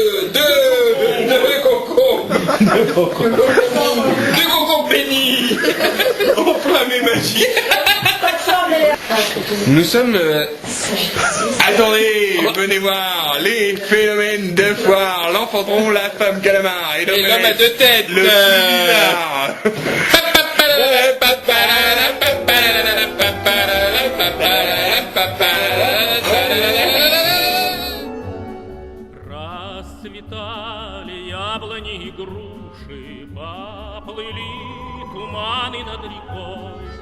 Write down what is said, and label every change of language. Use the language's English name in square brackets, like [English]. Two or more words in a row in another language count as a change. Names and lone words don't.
[French] Deux cocos bénis. Enflammés magiques. Nous sommes... Attendez, venez voir les phénomènes de foire, l'enfanteron, la femme calamar et l'homme à 2 têtes, le bizarre. [Russian] Расцветали яблони и груши, поплыли туманы над рекой.